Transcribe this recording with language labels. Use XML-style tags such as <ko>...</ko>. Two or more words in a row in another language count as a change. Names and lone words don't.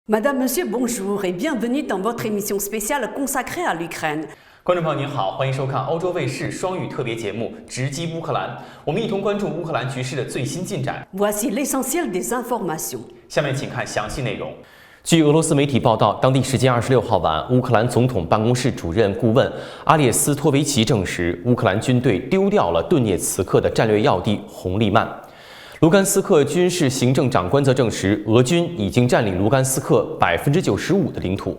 <fr>Madame, Monsieur, bonjour et bienvenue dans votre émission spéciale consacrée à l'Ukraine。</fr> <zh>观众朋友您好，欢迎收看欧洲卫视双语特别节目《直击乌克兰》，我们一同关注乌克兰局势的最新进展。</zh> <fr>Voici l'essentiel des informations。</fr> <zh>下面请看详细内容。据俄罗斯媒体报道，当地时间26号晚，乌克兰总统办公室主任顾问阿列斯托维奇证实，乌克兰军队丢掉了顿涅茨克的战略要地红利曼。卢甘斯克军事行政长官则证实，俄军已经占领卢甘斯克95%的领土。</zh>